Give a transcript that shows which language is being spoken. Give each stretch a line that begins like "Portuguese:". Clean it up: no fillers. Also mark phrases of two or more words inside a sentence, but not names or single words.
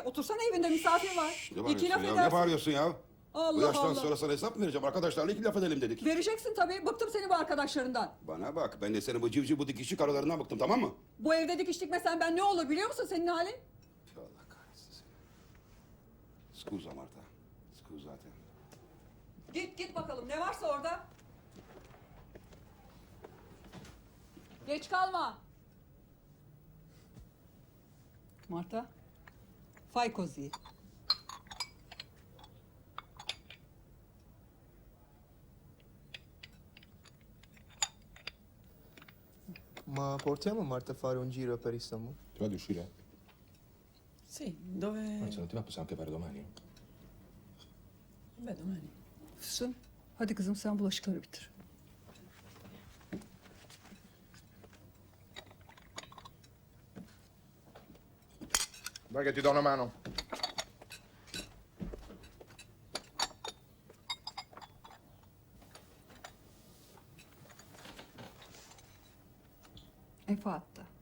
Turkish: Otursana evinde, misafir var. Ne bağırıyorsun İki laf ya? edersin. Ne bağırıyorsun ya? Bu Allah yaştan Allah. sonra sana hesap mı vereceğim? Arkadaşlarla iki laf edelim dedik. Vereceksin tabii. Bıktım senin bu arkadaşlarından. Bana bak, ben de senin bu civciv bu dikişçi karılarından bıktım, tamam mı? Bu evde dikiş dikmesen ben ne olur biliyor musun senin halin? Allah kahretsin seni.
Italian: Scusa Marta. Scusate.
Turkish: Git bakalım ne varsa orada. Geç kalma.
Italian: Marta. Fai così. Ma portiamo Marta a fare un giro per Istanbul? Ti va di uscire? Sì, dove... Ma se non ti va possiamo anche fare domani. Beh, domani.
Turkish: Füsun, hadi kızım sen bulaşıkları bitir.
Italian: Vai che ti do una mano. È fatta.